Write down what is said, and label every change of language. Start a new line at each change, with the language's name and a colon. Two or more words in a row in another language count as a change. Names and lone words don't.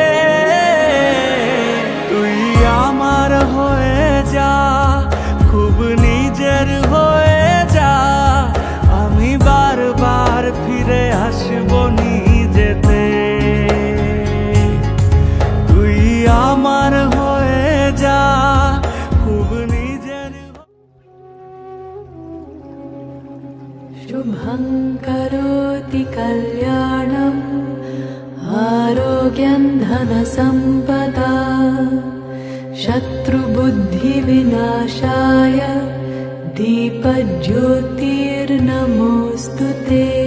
Bangla: তুই আমার হয়ে যা, খুব নিজের হয়ে যা, আমি বারবার ফিরে আসবো নিজেতে। তুই আমার হয়ে যা, খুব নিজের।
Sanskrit: शुभं करोति कल्याणम् आरोग्यं धनसम्पदा शत्रुबुद्धिविनाशाय दीपज्योतिर्नमोऽस्तु ते।